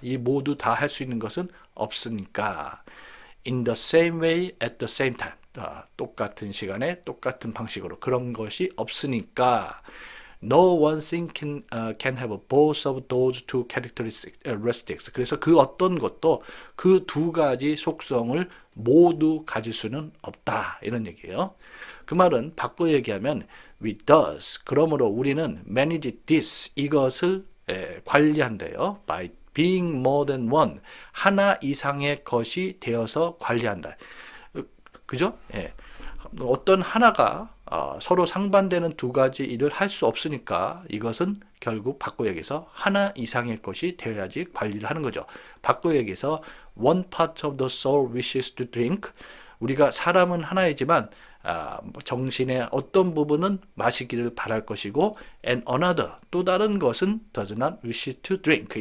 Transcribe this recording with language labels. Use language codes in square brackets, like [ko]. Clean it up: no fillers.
[ko] 이 모두 다 할 수 있는 것은 없으니까 [en] in the same way at the same time. [ko] 똑같은 시간에 똑같은 방식으로 그런 것이 없으니까 [en] no one thing can have both of those two characteristics. [ko] 그래서 그 어떤 것도 그 두 가지 속성을 모두 가질 수는 없다. 이런 얘기예요. 그 말은 바꿔 얘기하면 [en] we does. [ko] 그러므로 우리는 [en] manage this. [ko] 이것을 관리한대요. [en] by being more than one. [ko] 하나 이상의 것이 되어서 관리한다. 그죠? 예. 어떤 하나가 서로 상반되는 두 가지 일을 할 수 없으니까 이것은 결국 바꿔 얘기해서 하나 이상의 것이 되어야지 관리를 하는 거죠. 바꿔 얘기해서 [en] one part of the soul wishes to drink. [ko] 우리가 사람은 하나이지만 정신의 어떤 부분은 마시기를 바랄 것이고 [en] and another [ko] 또 다른 것은 [en] does not wish to drink.